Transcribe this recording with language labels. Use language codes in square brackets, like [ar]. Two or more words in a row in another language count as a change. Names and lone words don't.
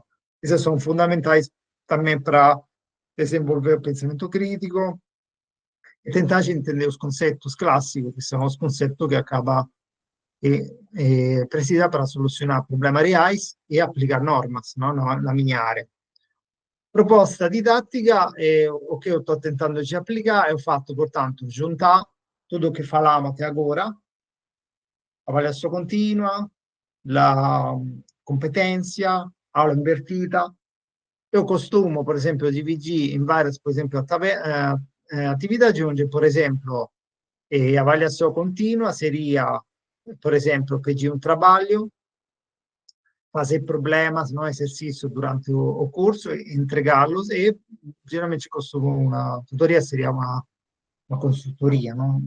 [pt] Esses são fundamentais também para desenvolver o pensamento crítico e tentar entender os conceitos clássicos, que são os conceitos que acaba precisa para solucionar problemas reais e aplicar normas, não, na minha área. [it] Proposta didattica, [pt] o che eu estou tentando de aplicar, eu faço, portanto, juntar tudo o que falamos até agora, avaliação contínua, la competência, aula invertita. Eu costumo, por exemplo, dividir em várias, por exemplo, atividades, onde, por exemplo, a avaliação contínua seria, por exemplo, pedir um trabalho, fazer problemas, não exercício durante o curso, entregá-los e geralmente costumo uma tutoria seria uma consultoria, não?